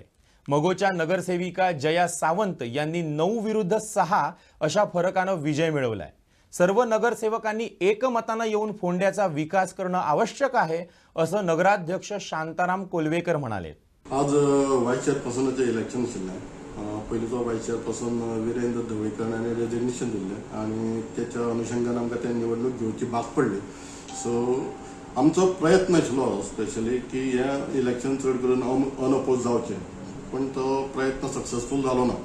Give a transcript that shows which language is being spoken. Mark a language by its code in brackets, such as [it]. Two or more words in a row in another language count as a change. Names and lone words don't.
[mr] मगोच्या नगरसेविका जया सावंत यांनी 9 विरुद्ध 6 अशा फरकानं विजय मिळवलाय. सर्व नगरसेवकांनी एकमतानं येऊन फोंड्याचा विकास करणं आवश्यक आहे असं नगराध्यक्ष शांताराम कोल्वेकर म्हणाले. [kok] आज [en] vice chairpersonche election [kok] आशिल्लें. पयलींचो [en] vice chairperson [kok] वीरेंद्र धवळीकर हाणें रेजिग्नेशन दिल्लें आनी त्याच्या अनुशंगान आमकां ते निवडणूक घेवची भाग पडली. सो आमचो प्रयत्न आशिल्लो स्पेशली की हे इलेक्शन चड करून अनअपोज जावचें, पण तो प्रयत्न सक्सेसफूल जालो ना.